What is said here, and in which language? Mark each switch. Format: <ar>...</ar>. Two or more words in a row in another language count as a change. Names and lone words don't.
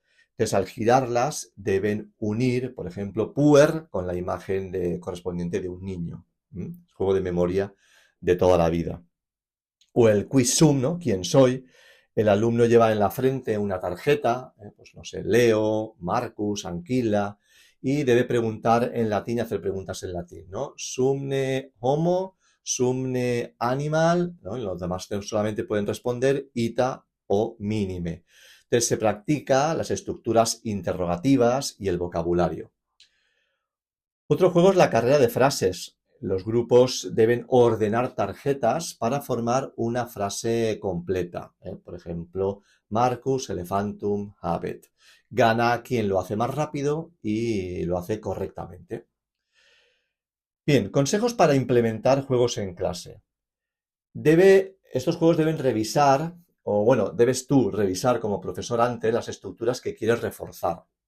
<es>Entonces, al girarlas deben unir, por ejemplo, puer con la imagen correspondiente de un niño. Juego de memoria de toda la vida. O el</es> <la>quiz sum,</la> <es>¿no? ¿Quién soy? El alumno lleva en la frente una tarjeta, pues no sé, Leo, Marcus, Anquila, y debe preguntar en latín y hacer preguntas en latín, ¿no?</es> <la>Sumne homo, sumne animal, ¿no?</la> <es>Y los demás solamente pueden responder ita o minime. Entonces se practica las estructuras interrogativas y el vocabulario. Otro juego es la carrera de frases. Los grupos deben ordenar tarjetas para formar una frase completa. Por ejemplo,</es> <la>Marcus elephantum habet.</la> <es>Gana quien lo hace más rápido y lo hace correctamente. Bien, consejos para implementar juegos en clase. Estos juegos deben revisar, o bueno, debes tú revisar como profesor antes las estructuras que quieres reforzar.</es>